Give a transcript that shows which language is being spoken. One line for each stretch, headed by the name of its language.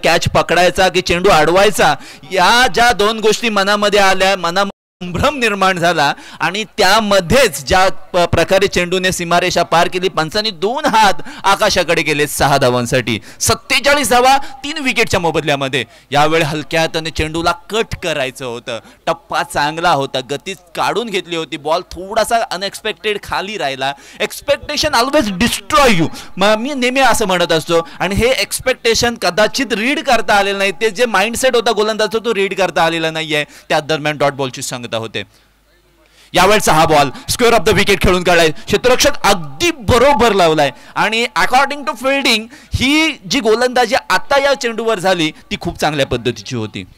Marathi: Catch पकडायचा की चेंडू अडवायचा या ज्या 2 गोष्टी मनामध्ये आल्या, संभ्रम निर्माण झाला आणि त्यामध्येच ज्या प्रकारे चेंडूने सीमारेषा पार केली. पंचांनी 2 हात आकाशाकडे गेले 6 धावांसाठी. 47 धावा 3 विकेटच्या मोबदल्यामध्ये. यावेळी हलक्या हाताने चेंडूला कट करायचं होतं. टप्पा चांगला होता. गती काढून घेतली होती. बॉल थोडासा अनएक्सपेक्टेड खाली राहिला.
English: Expectation always destroy you.
Marathi: मी नेहमी असं म्हणत असतो आणि हे एक्सपेक्टेशन कदाचित रीड करता आलेलं नाही. ते जे माइंडसेट होता गोलंदाजाचा तो रीड करता आलेला नाहीये. त्या दरम्यान डॉट बॉलची होते. यावेळचा हा ball square of the wicket खेळून काढलाय, क्षेत्ररक्षक अगदी बरोबर लावलाय आणि
English: according to fielding
Marathi: ही जी गोलंदाजी आता या चेंडूवर झाली ती खूप चांगल्या पद्धतीची होती.